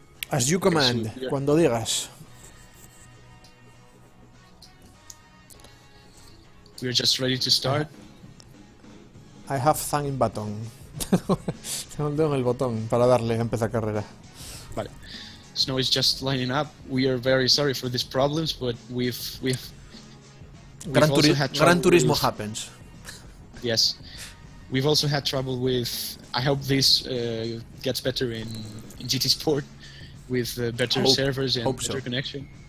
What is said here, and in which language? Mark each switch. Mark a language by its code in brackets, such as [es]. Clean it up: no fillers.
[en] As you command, Okay, so [es] cuando digas. [en] We're just ready to start. I have thumb button. [es] Tengo el dedo en el botón para darle a empezar carrera. Vale. [en] Snow is just lining up. We are very sorry for these problems, but we've Gran also had trouble Turismo with, happens. Yes, we've also had trouble with. I hope this gets better in GT Sport with better servers and better connection.